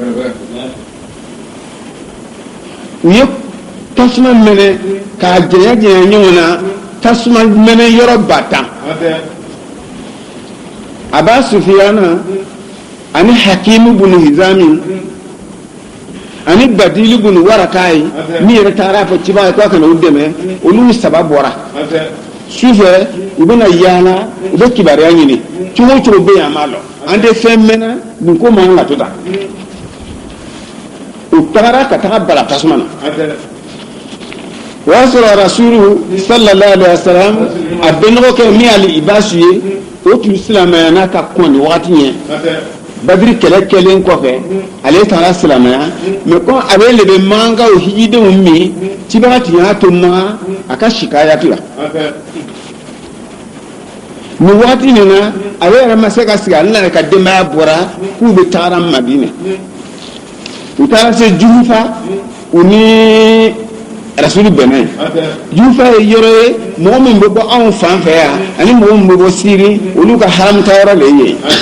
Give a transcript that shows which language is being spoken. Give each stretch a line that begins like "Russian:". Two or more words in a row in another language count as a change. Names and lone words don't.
Bambara: u ye tasuma minɛ k'a janya janya ɲɔgɔn na tasuma minɛ yɔrɔ 1000 Aba Sufiyana ani Hakimu bun Hizami ani Badilu bun Warakai ni yɛrɛ taara fɔ Tibaga ko kana u dɛmɛ olu 3 bɔra sufɛ u bɛna yaala u bɛ kibariya ɲini cogo cogo bɛ yan ma lɔ an tɛ fɛn mɛnna nin ko man ka to tan u tagara ka taga bala tasuma na o y'a sɔrɔ Rasulu sallallahu alaihi wasallam a bɛnɔgɔ kɛ min y'ale Ibasu ye o tun silamɛya n'a ka kɔn ni wagati ɲɛ Badiri kɛlɛ kɛlen kɔfɛ ale taara silamɛya
French: mais comme
Bambara: a bɛ le bɛ mankanw hijidenw min Tibaga tun y'a to ma a ka sikayatu la nin wagati nin na a yɛrɛ ma se ka sigi ale nana ka denbaya bɔra k'u bɛ taara Madinɛ u taara se Juhufa u ni Rasulu bɛnna Juhufa ye yɔrɔ ye mɔgɔ min bɛ bɔ anw fan fɛ yan ani mɔgɔ min bɛ bɔ Siri olu ka haramta yɔrɔ le ye